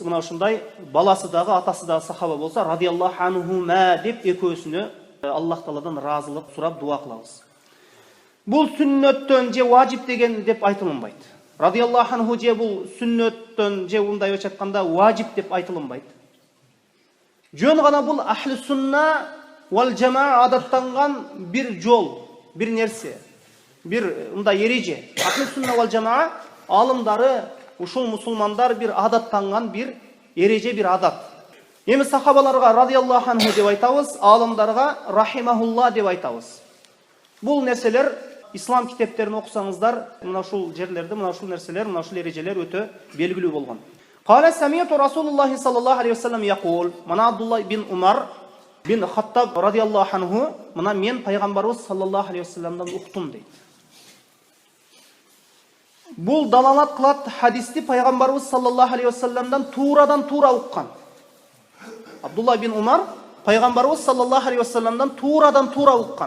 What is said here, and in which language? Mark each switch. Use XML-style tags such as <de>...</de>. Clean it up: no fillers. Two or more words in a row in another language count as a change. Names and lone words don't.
<ky>Мына ушундай баласы дагы, атасы дагы сахаба болсо,</ky> <ar>رضي الله عنهما</ar> <ky>деп экөөсүнө Аллах Тааладан разылык сурап дуа кылабыз. Бул сүннөттөн же важип деген деп айтылынбайт.</ky> <ar>رضي الله عنه</ar> <ky>же бул сүннөттөн же мындай айтканда важип деп айтылынбайт. Жөн гана бул</ky> <ar>أهل السنة والجماعة</ar> <ky>адаттанган бир жол, бир нерсе, бир мындай эреже.</ky> <ar>أهل السنة والجماعة</ar> <ky>алымдары, ушул мусулмандар бир адаттанган бир эреже, бир адат. Эми сахабаларга</ky> <ar>رضي الله عنه</ar> <ky>деп айтабыз, алымдарга рахимахулла деп айтабыз. Бул нерселер ислам китептерин окусаңыздар, мына ушул жерлерде, мына ушул нерселер, мына ушул эрежелер өтө белгилүү болгон.</ky> <ar>قال سمعت رسول الله صلى الله عليه وسلم يقول, мана Абдулла бин Умар бин Хаттаб رضي الله عنه,</ar> <ky>мына мен пайгамбарыбыз</ky> <ar>صلى الله عليه وسلم</ar> <ky>уктум дейт. Бул далалат кылат хадисти пайгамбарыбыз</ky> <ar>صلى الله عليه وسلم</ar> <ky>турадан тура уккан. Абдулла бин Умар пайгамбарыбыз</ky> <ar>صلى الله عليه وسلم</ar> <ky>турадан тура уккан.</ky>